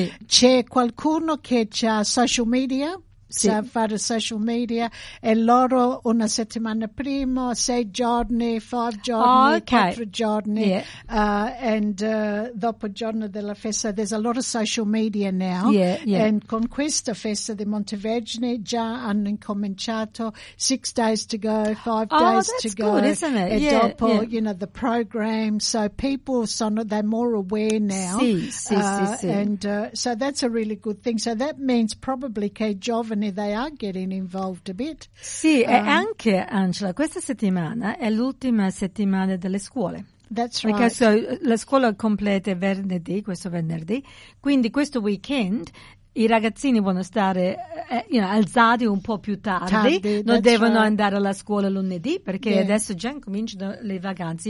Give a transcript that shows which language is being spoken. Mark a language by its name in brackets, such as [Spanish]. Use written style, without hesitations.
[Italian] c'è qualcuno che ha social media, sa fare social media, e loro una settimana prima, 6 giorni, 5 giorni, 4 giorni, dopo il giorno della festa, [English] there's a lot of social media now, [Italian] and con questa festa di Montevergine già hanno incominciato, [English] 6 days to go, [Italian] 5 days to go, [English] good, isn't it? [Italian] E dopo, [English] you know, the program, so people, they're more aware now, so that's a really good thing, so that means probably [Italian] che i giovani, [English] they are getting involved a bit. [Italian] Sì, e anche, Angela, questa settimana è l'ultima settimana delle scuole. [English] That's right. [Italian] Perché so, la scuola completa venerdì, questo venerdì, quindi questo weekend i ragazzini vogliono stare alzati un po' più tardi, non devono andare alla scuola lunedì perché adesso già cominciano le vacanze.